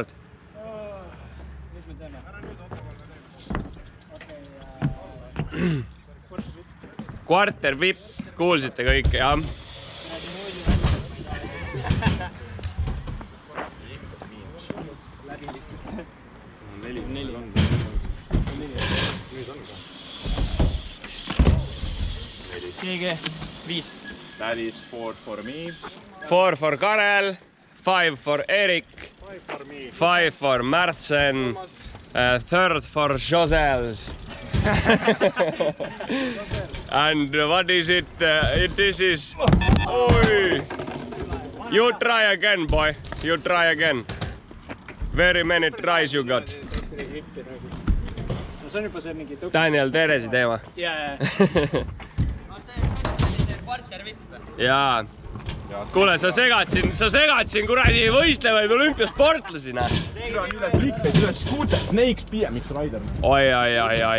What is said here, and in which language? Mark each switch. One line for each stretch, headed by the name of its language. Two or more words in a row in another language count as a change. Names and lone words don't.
Estonian: Mis me teeme? Kvarter vipp, kuulsite kõike, jah? Läbi lihtsalt. 4. GG. 5.
English: That is 4 for me. 4 for Karel, 5 for Erik, 5 for Märtsen, 3rd for Josels. And what is it? This is... Oi! You try again, boy. You try again. Very many tries you got.
Estonian: see on juba see mingi tõk-. Daniel Teresi teema. Jaa. Jaa. Kuule, sa segad siin kuradi võistlevaid olümpiasportlasi, näe. Clickbait üles Scooter Snakes BMX Rider. Oi.